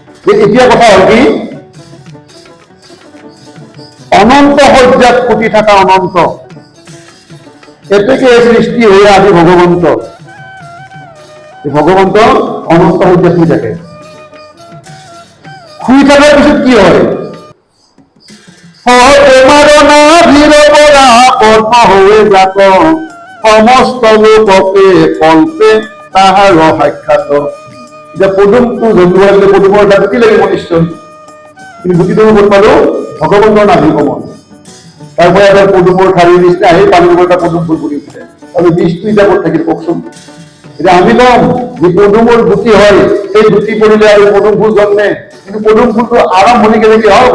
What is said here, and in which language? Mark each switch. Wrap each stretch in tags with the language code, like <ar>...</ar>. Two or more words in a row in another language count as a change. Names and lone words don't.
<as>এতিয়া কথা হ'ল কি, অনন্ত সজ্জাত ফুটি থাকা অনন্ত, এতেকে সৃষ্টি হয়ে আজি ভগবন্ত। ভগবন্ত অনন্ত সজ্জাত শুই থাকে। শুই থাকার পিছত কি হয়? তোমার নাভির পৰা পদ্ম হয়ে যাত, সমস্ত লোককে কল্পে তাহার সাক্ষাৎ। এতিয়া পদুমটো জন্ম লাগিলে পদুমৰ এটা গুটি লাগিব নিশ্চয়, কিন্তু গুটিটো ক'ত পালো? ভগৱন্তৰ নাভি কমল। তাৰ পৰা এটা পদুমৰ ঠাৰিৰ নিচিনা আহি পানীৰ পৰা এটা পদুম ফুল ফুলি উঠে। আৰু বীজটো এতিয়া ক'ত থাকিল কওকচোন? এতিয়া আমি কম যে পদুমৰ গুটি হয়, সেই গুটি পৰিলে আৰু পদুম ফুল জন্মে, কিন্তু পদুম ফুলটো আৰম্ভণি কেনেকে হয়?</as>